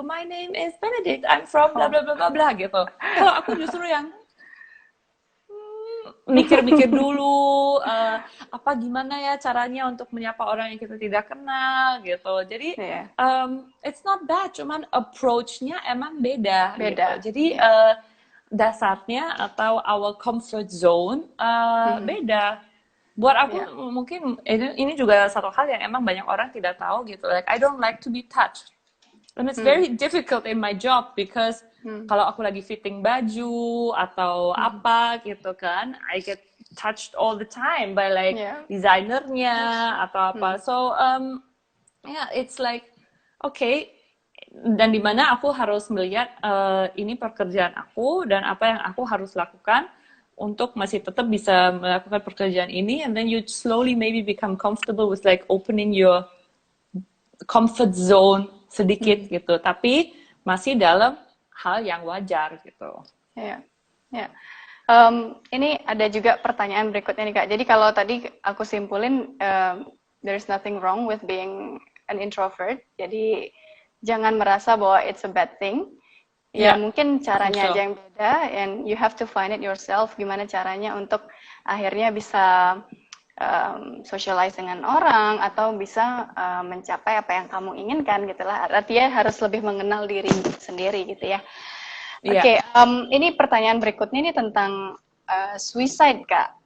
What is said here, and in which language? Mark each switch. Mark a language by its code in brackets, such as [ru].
[en] My name is Benedict. I'm from bla bla [id] bla bla bla," gitu. Kalau aku justru yang mikir-mikir dulu, apa gimana ya caranya untuk menyapa orang yang kita tidak kenal gitu. Jadi [en] Yeah. it's not bad, [id] cuman approach-nya emang beda gitu. Beda. Jadi dasarnya atau [en] our comfort zone [id] beda. Buat aku [en] Yeah. [id] mungkin ini juga satu hal yang emang banyak orang tidak tahu gitu. [en] Like I don't like to be touched. And it's very difficult in my job because [id] kalau aku lagi fitting baju atau apa gitu kan, [en] I get touched all the time by like Yeah. [id] desainernya atau apa. [en] So yeah, it's like okay. [id] Dan di mana aku harus melihat ini pekerjaan aku dan apa yang aku harus lakukan untuk masih tetap bisa melakukan pekerjaan ini, [en] and then you slowly maybe become comfortable with like opening your comfort zone [id] sedikit gitu, tapi masih dalam hal yang wajar gitu. Ya, ya. Ini ada juga pertanyaan berikutnya nih Kak. Jadi kalau tadi aku simpulin, [en] there is nothing wrong with being an introvert. [id] Jadi jangan merasa bahwa [en] it's a bad thing. [id] Ya, mungkin caranya aja yang beda, [en] and you have to find it yourself. [id] Gimana caranya untuk akhirnya bisa socialize dengan orang atau bisa mencapai apa yang kamu inginkan gitulah. Artinya harus lebih mengenal diri sendiri gitu ya. Oke, ini pertanyaan berikutnya ini tentang suicide Kak.